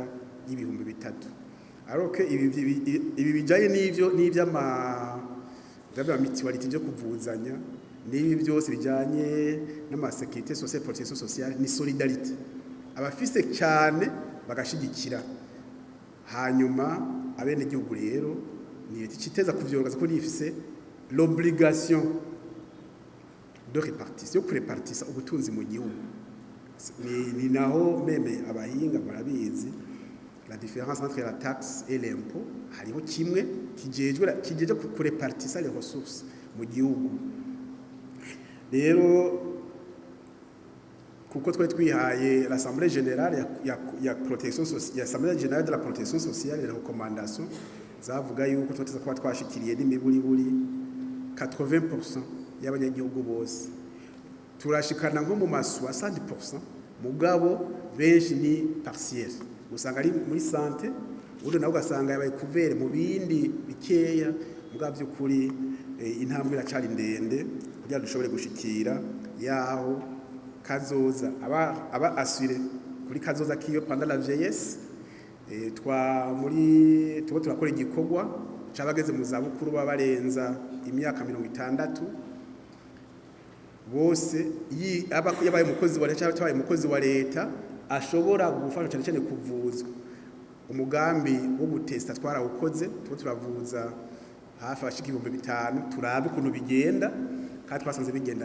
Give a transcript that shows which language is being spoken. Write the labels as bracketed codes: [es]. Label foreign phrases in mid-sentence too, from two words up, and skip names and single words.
[rn] y'ibihumbi 3 aroke ibi bijaye n'ivyama mutualité byo kuvuzanya n'ibi byose bijanye n' [fr] amasécurité sociale protection sociale [rn] ni solidarité abafise cyane bagashigikira hanyuma abene gihugu rero ni kiteza kuvyogaza ko nifise [fr] l'obligation de répartition pour répartir [rn] ubutunzi mu gihugu ni naho meme abahinga barabizi [fr] la différence entre la taxe et l'impôt [rn] hariho kimwe kijeje ku [fr] répartir les ressources [rn] mu gihugu rero kuko twari twihaye [fr] l'assemblée générale [rn] ya [fr] protection sociale l'assemblée générale de la protection sociale les [rn] recommandations zavuga yuko twateza kuba twashikiriye n'imiburi 80% y'abanyagihugu bose turashikana nko mu masu 60% mugabo benshi ni partiel usanga ari muri santé ubundi nawe ugasanga yabaye couvert mu bindi bikeya mugabo by'ukuri intambwe iracari ndende kugira dushobore gushikira yaho kazoza aba assuré kuri kazoza kiyo [fr] pendant la vieillesse [rn] tuko turakora igikorwa cabageze mu zabukuru babarenza imyaka 60 bose yabaye umukozi wa leta cyangwa umukozi wa leta ashobora gufasha cyane cyane kuvuzwa umugambi wo gutesta twarawukoze turavuza hafi abashika 5,000 turabe ukuntu bigenda kandi twasanze bigenda